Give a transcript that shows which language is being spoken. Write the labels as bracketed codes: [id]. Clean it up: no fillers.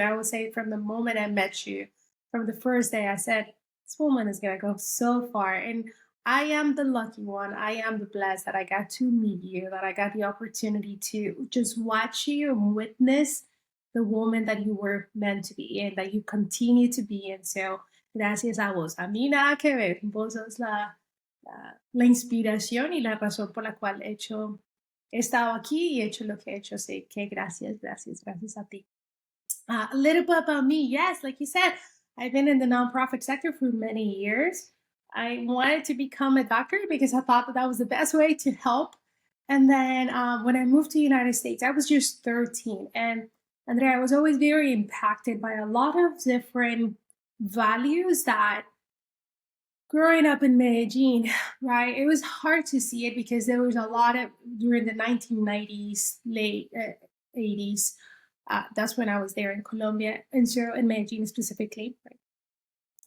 [en] I would say from the moment I met you, from the first day, I said, this woman is going to go so far. And I am the lucky one. I am the blessed that I got to meet you, that I got the opportunity to just watch you and witness the woman that you were meant to be and that you continue to be. [es] And so, gracias a vos. A mí nada que ver. Vos sos la inspiración y la razón por la cual he estado aquí y he hecho lo que he hecho. Así que gracias, gracias, gracias a ti. [en] A little bit about me. Yes, like you said, I've been in the nonprofit sector for many years. I wanted to become a doctor because I thought that was the best way to help. And then when I moved to the United States, I was just 13. And Andrea, I was always very impacted by a lot of different values that growing up in Medellin, right, it was hard to see it because there was a lot of, during the 1990s, late 80s, that's when I was there in Colombia, and so in Medellin specifically. Right?